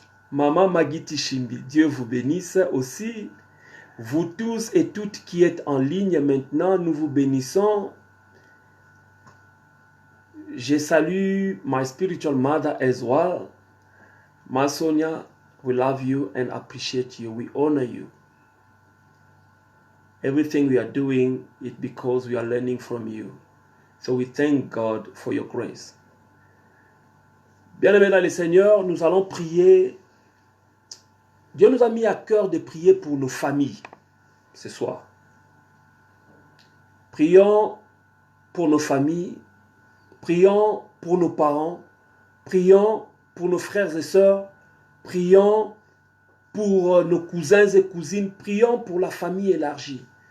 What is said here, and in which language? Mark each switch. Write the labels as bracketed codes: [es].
[fr] Maman Magiti Shimbi, Dieu vous bénisse aussi. Vous tous et toutes qui êtes en ligne maintenant, nous vous bénissons. Je salue [en] my spiritual mother as well. Ma Sonia, we love you and appreciate you. We honor you. Everything we are doing is because we are learning from you. So we thank God for your grace. [fr] Bien-aimés dans le Seigneur, nous allons prier. Dieu nous a mis à cœur de prier pour nos familles ce soir. Prions pour nos familles, prions pour nos parents, prions pour nos frères et sœurs, prions pour nos cousins et cousines, prions pour la famille élargie.